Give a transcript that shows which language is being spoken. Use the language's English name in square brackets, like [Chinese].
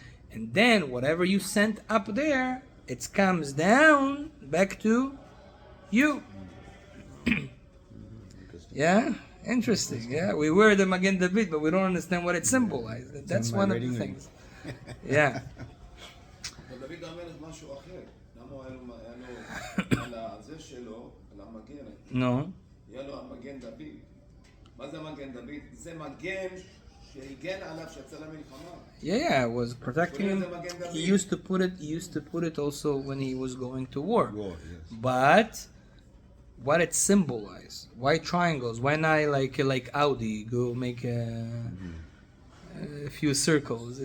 [English] And then whatever you sent up there, it comes down back to you. Yeah? Interesting. Yeah, we wear the Magen David, but we don't understand what it symbolizes. That's one of the things. Yeah. [Hebrew] אבל דוד המלך משהו אחר. למה הוא היה לו על הזה שלו, על המגן, [English] No. [Hebrew] היה לו המגן דוד. מה זה מגן דוד? זה מגן שהגן עליו שיצא למלחמה. [English] Yeah, it was protecting him. He used to put it also when he was going to war. But what it symbolized? Why triangles? Why not like Audi? Go make a few circles.